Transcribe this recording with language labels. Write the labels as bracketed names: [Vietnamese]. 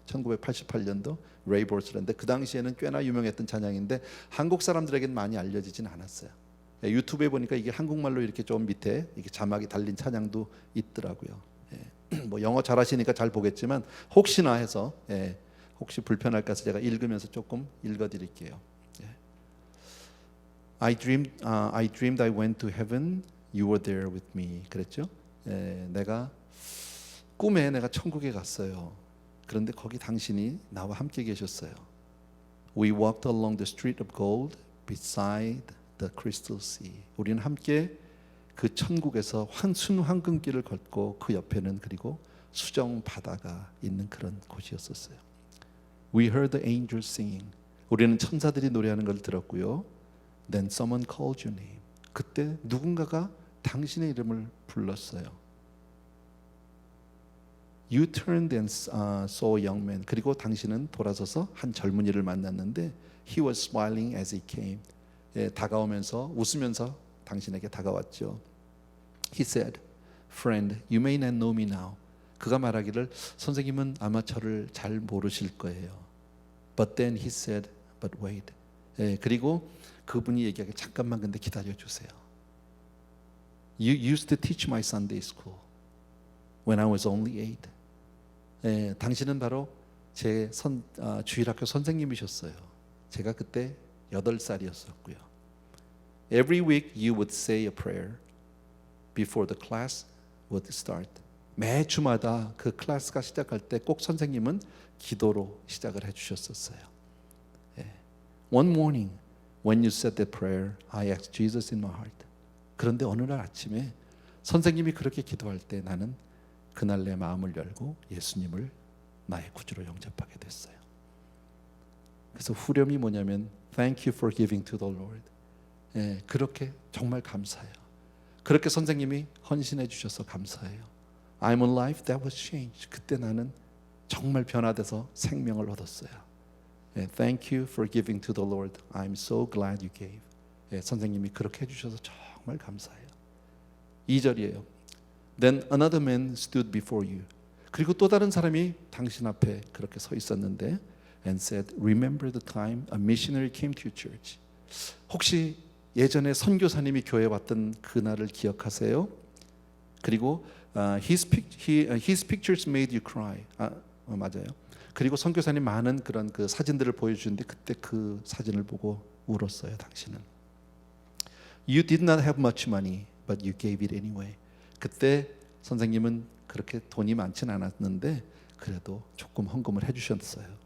[Korean] 1988년도 레이볼스라는데 그 당시에는 꽤나 유명했던 찬양인데 한국 사람들에게는 많이 알려지진 않았어요. 유튜브에 보니까 이게 한국말로 이렇게 좀 밑에 이게 자막이 달린 찬양도 있더라고요. 뭐 영어 잘하시니까 잘 보겠지만 혹시나 해서 혹시 불편할까 해서 제가 읽으면서 조금 읽어드릴게요. [English] I dreamed I went to heaven. You were there with me. [Korean] 그랬죠? 내가 꿈에 내가 천국에 갔어요. 그런데 거기 당신이 나와 함께 계셨어요. [English] We walked along the street of gold beside the crystal sea. [Korean] 우리는 함께 그 천국에서 순황금길을 걷고 그 옆에는 그리고 수정 바다가 있는 그런 곳이었었어요. [English] We heard the angels singing. [Korean] 우리는 천사들이 노래하는 걸 들었고요. [English] Then someone called your name. [Korean] 그때 누군가가 당신의 이름을 불렀어요. [English] You turned and saw a young man. [Korean] 그리고 당신은 돌아서서 한 젊은이를 만났는데 [English] He was smiling as he came. [Korean] 다가오면서 웃으면서 당신에게 다가왔죠. [English] He said, Friend, you may not know me now. [Korean] 그가 말하기를 선생님은 아마 저를 잘 모르실 거예요. [English] But then he said, But wait. [Korean] 그리고 그분이 얘기하기 잠깐만 근데 기다려 주세요. [English] You used to teach my Sunday school when I was only 8. [Korean] 당신은 바로 제 주일학교 선생님이셨어요. 제가 그때 8살이었었고요. [English] Every week you would say a prayer before the class would start. [Korean] 매 주마다 그 클래스가 시작할 때 꼭 선생님은 기도로 시작을 해주셨었어요. [English] One morning when you said that prayer, I asked Jesus in my heart. [Korean] 그런데 어느 날 아침에 선생님이 그렇게 기도할 때 나는 그날 내 마음을 열고 예수님을 나의 구주로 영접하게 됐어요. 그래서 후렴이 뭐냐면 [English] Thank you for giving to the Lord. [Korean] 그렇게 정말 감사해요. 그렇게 선생님이 헌신해 주셔서 감사해요. [English] I'm a life that was changed. [Korean] 그때 나는 정말 변화돼서 생명을 얻었어요. [English] Thank you for giving to the Lord. I'm so glad you gave. [Korean] 선생님이 그렇게 해주셔서 정말 감사해요. 2절이에요. [English] Then another man stood before you. [Korean] 그리고 또 다른 사람이 당신 앞에 그렇게 서 있었는데 [English] and said, Remember the time a missionary came to your church. [Korean] 혹시 예전에 선교사님이 교회에 왔던 그날을 기억하세요? [English] 그리고 his pictures made you cry. [Korean] 맞아요. 그리고 선교사님 많은 그런 그 사진들을 보여주는데 그때 그 사진을 보고 울었어요. 당신은. [English] You did not have much money, but you gave it anyway. [Korean] 그때 선생님은 그렇게 돈이 많진 않았는데 그래도 조금 헌금을 해주셨어요.